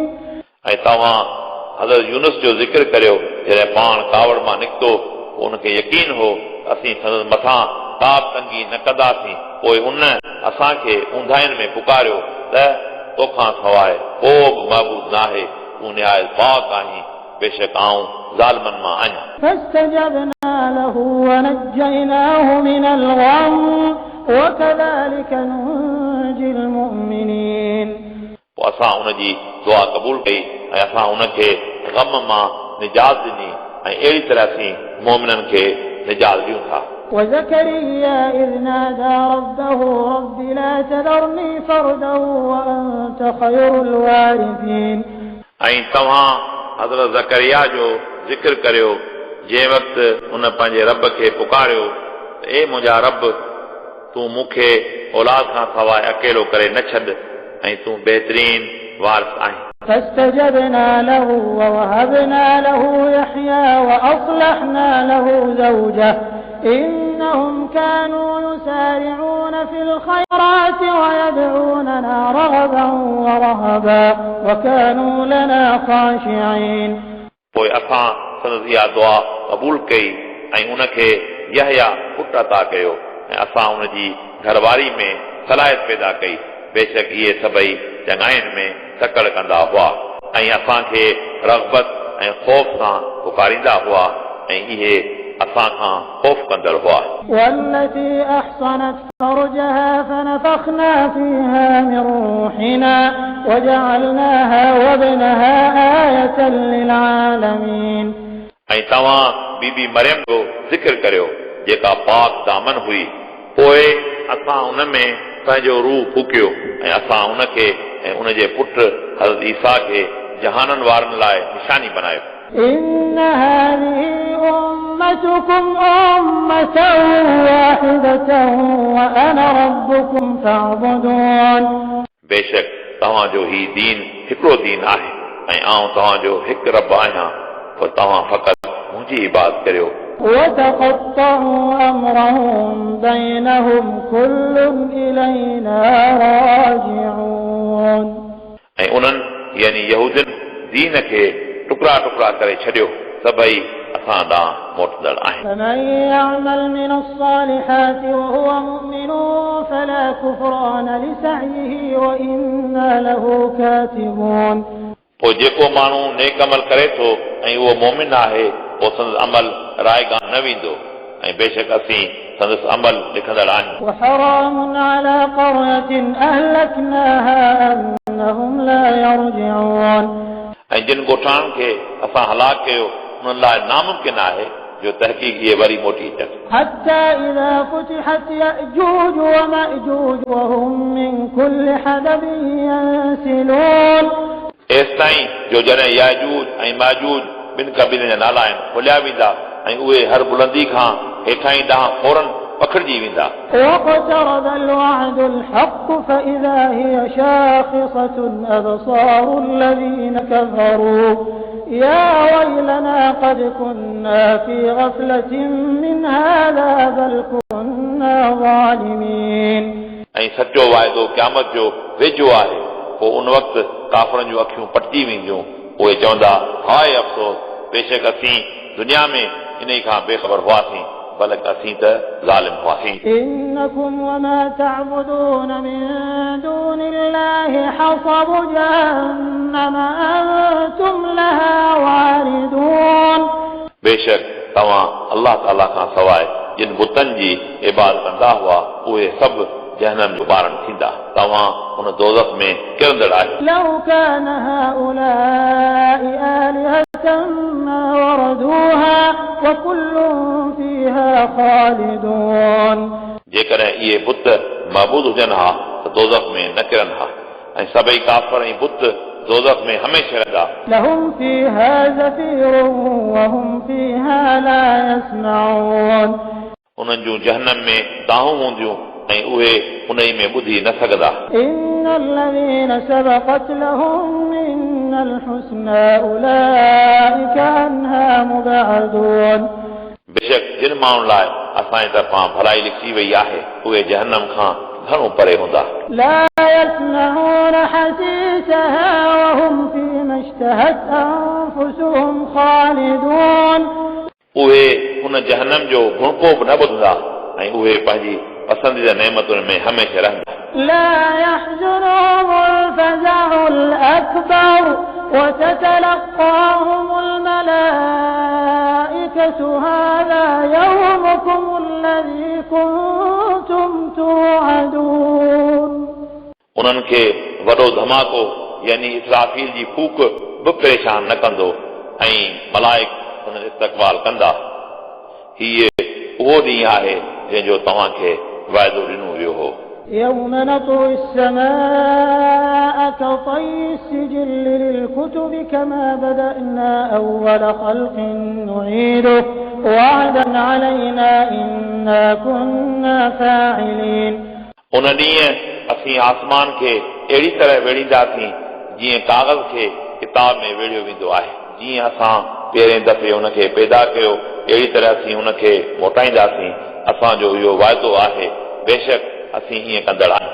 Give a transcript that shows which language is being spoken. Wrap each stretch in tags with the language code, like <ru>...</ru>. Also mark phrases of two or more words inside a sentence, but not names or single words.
<sd>ऐं तव्हां हज़रत यूनुस जो ज़िक्र करियो जॾहिं पाण कावड़ मां निकितो उनखे यकीन हो असीं संदसि मथां का तंगी न कंदासीं पोइ उन असांखे ऊंधाइनि में पुकारियो त तोखां सवाइ को बि महबूद नाहे तूं निहायत पाक आहीं बेशक आऊं ज़ालिमनि मां आहियां</sd> <ar>فاستجبنا له ونجيناه من الغم وكذلك ننجي المؤمنين</ar> <sd>पोइ असां उनजी दुआ क़बूल कई ऐं असां उनखे ग़म मां निजात ॾिनी ऐं अहिड़ी तरह असीं मोमिननि खे निजात ॾियूं था</sd> <ar>وزكريا إذ نادى ربه رب لا تذرني فردا وأنت خير الوارثين</ar> <sd>ऐं तव्हां हज़रत ज़करिया जो ज़िक्र करियो जंहिं वक़्तु उन पंहिंजे रब खे पुकारियो त ए मुंहिंजा रब तूं मूंखे औलाद खां सवाइ अकेलो करे न छॾ ऐं तूं बहितरीन वारिस आहीं</sd> <ar>فاستجبنا له ووهبنا له يحيى وأصلحنا له زوجه إنهم كانوا يسارعون في الخيرات ويدعوننا رغبا ورهبا وكانوا لنا خاشعين</ar> <sd>पोइ असां संदसि इहा दुआ क़बूल कई ऐं उनखे यहया पुट अता कयो ऐं असां उनजी घरवारी में सलाहियत पैदा कई बेशक इहे सभई चङाइनि में तकड़ कंदा हुआ ऐं असांखे रग़बत ऐं ख़ौफ़ सां पुकारींदा हुआ ऐं इहे असां खां ख़ौफ़ कंदड़ हुआ</sd> <ar>والتي أحصنت فرجها فنفخنا فيها من روحنا وجعلناها وابنها آية للعالمين</ar> <sd>ऐं तव्हां बीबी मरियम जो ज़िक्र करियो जेका पाक दामन हुई पोइ असां उन में पंहिंजो रूह फूकियो ऐं असां उनखे ऐं उनजे पुट हज़रत ईसा खे जहाननि वारनि लाइ निशानी बनायो</sd> <ar>إن هذه أمتكم أمة واحدة وأنا ربكم فاعبدون</ar> <sd>बेशक तव्हांजो ही दीन हिकिड़ो दीन आहे ऐं आउं तव्हांजो हिकु रब आहियां पोइ तव्हां फ़क़ति मुंहिंजी इबादत करियो</sd> <ar>وتقطعوا أمرهم بينهم كل إلينا راجعون</ar> <sd>ऐं उन्हनि यानी यहूदनि दीन खे टुकड़ा टुकड़ा करे छॾियो सभई असां ॾांहुं मोटंदड़ आहिनि</sd> <ar>فمن يعمل من الصالحات وهو مؤمن فلا كفران لسعيه وإنا له كاتبون</ar> <sd>पोइ जेको माण्हू नेक अमल करे थो ऐं उहो मोमिन आहे पोइ संदसि अमल रायगान न वेंदो ऐं बेशक असीं संदसि अमल लिखंदड़ आहियूं</sd> <ar>وحرام على قرية أهلكناها أنهم لا يرجعون</ar> <sd>ऐं जिन ॻोठाणनि खे असां हलाक कयो उन्हनि लाइ नामुमकिन आहे जो तहक़ीक़ इहे वरी मोटी अचनि</sd> <ar>حتى إذا فتحت يأجوج ومأجوج وهم من كل حدب ينسلون</ar> <sd>एसि ताईं जो जॾहिं याजूज ऐं माजूज ॿिनि क़बीलनि जा नाला आहिनि खोलिया वेंदा ऐं उहे हर बुलंदी खां हेठां ॾांहुं फौरन पखिड़िजी वेंदा</sd> <ar>واقترب الوعد الحق فإذا هي شاخصة أبصار الذين كفروا يا ويلنا قد كنا في غفلة من هذا بل كنا ظالمين</ar> <sd>ऐं सचो वाइदो क़यामत जो वेझो आहे पोइ उन वक़्तु काफ़रनि जूं अखियूं पटिजी वेंदियूं उहे चवंदा हाय अफ़सोस बेशक असीं दुनिया में इन खां बेख़बर हुआसीं बल्कि असीं त ज़ालिम हुआसीं</sd> <ar>إنكم وما تعبدون من دون الله حصب جهنم أنتم لها واردون</ar> <sd>बेशक तव्हां अल्लाह ताला खां सवाइ जिन बुतनि जी इबादत कंदा हुआ उहे सभु जहनम जो ॿारनि थींदा तव्हां हुन दोज़ख में किरंदड़ आहियो</sd> <ar>لو كان هؤلاء آلهة ما وردوها وكل فيها خالدون</ar> <sd>जेकॾहिं इहे बुत महबूद हुजनि हा त दोज़ख में न किरनि हा ऐं सभई काफ़र ऐं बुत दोज़ख में हमेशह रहंदा</sd> <ar>لهم فيها زفير وهم فيها لا يسمعون</ar> <sd>उन्हनि जूं जहनम में दाहूं हूंदियूं ऐं उहे उन में ॿुधी न सघंदा</sd> <ar>إن الذين سبقت لهم منا الحسنى أولئك عنها مبعدون</ar> <sd>बेशक जिन माण्हुनि लाइ असांजे तरफ़ां भलाई लिखी वई आहे उहे जहनम खां घणो परे हूंदा</sd> <ar>لا يسمعون حسيسها وهم فيما اشتهت أنفسهم خالدون</ar> <sd>उहे उन जहनम जो भुणको बि न ॿुधंदा ऐं उहे पंहिंजी पसंदीदा नेमतुनि में हमेशह रहंदा</sd> <ar>لا يحزنهم الفزع الأكبر وتتلقاهم الملائكة هذا يومكم الذي كنتم توعدون</ar> <sd>उन्हनि खे वॾो धमाको यानी इसराफील जी फूक बि परेशान न कंदो ऐं मलाइक हुन इस्तक़बाल कंदा हीअ उहो ॾींहुं आहे जंहिंजो तव्हांखे वाइदो ॾिनो वियो हो</sd> <ar>يوم نطوي السماء كطي السجل للكتب كما بدأنا أول خلق نعيده وعدا علينا إنا كنا فاعلين</ar> <sd>उन ॾींहुं असीं आसमान खे अहिड़ी तरह वेड़ींदासीं जीअं कागज़ खे किताब में वेड़ियो वेंदो आहे जीअं असां पहिरें दफ़े हुनखे पैदा कयो अहिड़ी तरह असीं हुनखे मोटाईंदासीं असांजो इहो वाइदो आहे बेशक असीं हीअं कंदड़ आहियूं</sd>